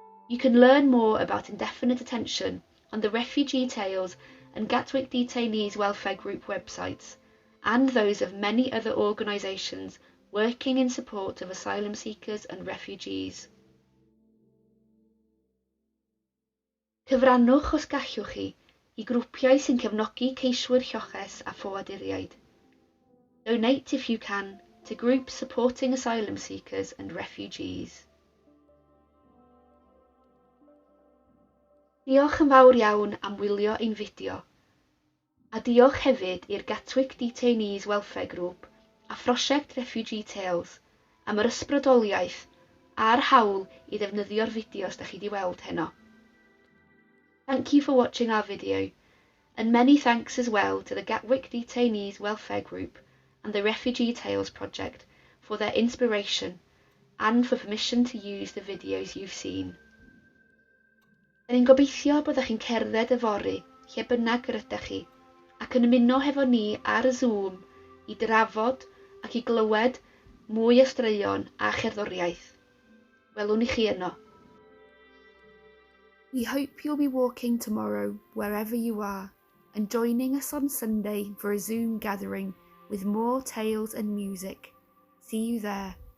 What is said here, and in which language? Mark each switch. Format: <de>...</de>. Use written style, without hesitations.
<en>You can learn more about indefinite detention on the Refugee Tales and Gatwick Detainees Welfare Group websites, and those of many other organisations working in support of asylum seekers and refugees.</en> <cy>Cyfrannwch os gallwch chi i grwpiau sy'n cefnogi ceiswyr lloches a ffoaduriaid.</cy> <en>Donate if you can to groups supporting asylum seekers and refugees.</en> <cy>Diolch yn fawr iawn am wylio ein fideo, a diolch hefyd i'r Gatwick Detainees Welfare Group a phrosiect Refugee Tales am yr ysbrydoliaeth a'r hawl i ddefnyddio'r fideos da chi wedi weld heno.</cy> <en>Thank you for watching our video, and many thanks as well to the Gatwick Detainees Welfare Group and the Refugee Tales project for their inspiration and for permission to use the videos you've seen.</en> <cy>Ni'n gobeithio byddwch chi'n cerdded y fory lle bynnag yr ydych chi, ac yn ymuno hefo ni ar y Zoom i drafod ac i glywed mwy o straeon a cherddoriaeth. Welwn i chi yno.</cy> <en>We hope you'll be walking tomorrow wherever you are and joining us on Sunday for a Zoom gathering with more tales and music. See you there.</en>